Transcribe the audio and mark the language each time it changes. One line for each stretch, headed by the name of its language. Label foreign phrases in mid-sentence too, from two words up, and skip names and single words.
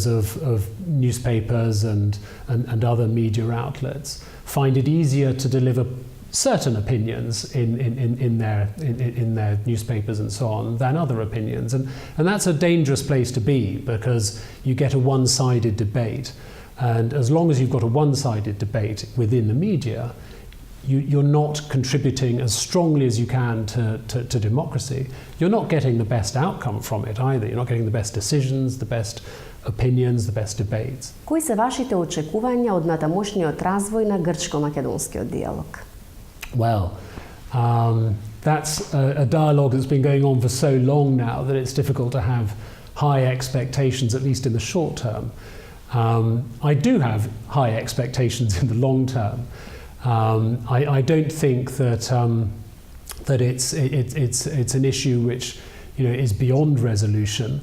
English: of newspapers and other media outlets find it easier to deliver certain opinions in their newspapers and so on than other opinions, and that's a dangerous place to be, because you get a one-sided debate, and as long as you've got a one-sided debate within the media, you're not contributing as strongly as you can to democracy. You're not getting the best outcome from it either. You're not getting the best decisions, the best opinions, the best debates.
Macedonian: Кои се вашите очекувања од натамошниот развој на грчко-македонскиот диалог?
English: Well, that's a dialogue that's been going on for so long now that it's difficult to have high expectations, at least in the short term. I do have high expectations in the long term. I don't think that it's an issue which is beyond resolution.